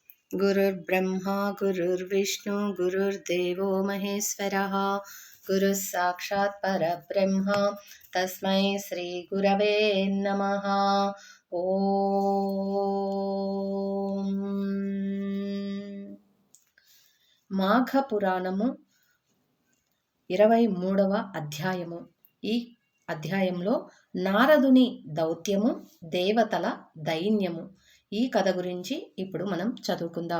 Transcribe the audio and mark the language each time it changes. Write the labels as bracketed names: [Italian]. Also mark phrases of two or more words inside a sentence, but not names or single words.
[Sanskrit] गुरुर्ब्रह्मा गुरुर्विष्णु गुरुर्देवो महेश्वरः गुरुः साक्षात् परब्रह्म तस्मै श्रीगुरवे नमः। [Telugu] ఓం మాఘపురాణము 23వ అధ్యాయము. ఈ అధ్యాయంలో నారదుని దౌత్యము, దేవతల దైన్యము, ఈ కథ గురించి ఇప్పుడు మనం చదువుకుందాం.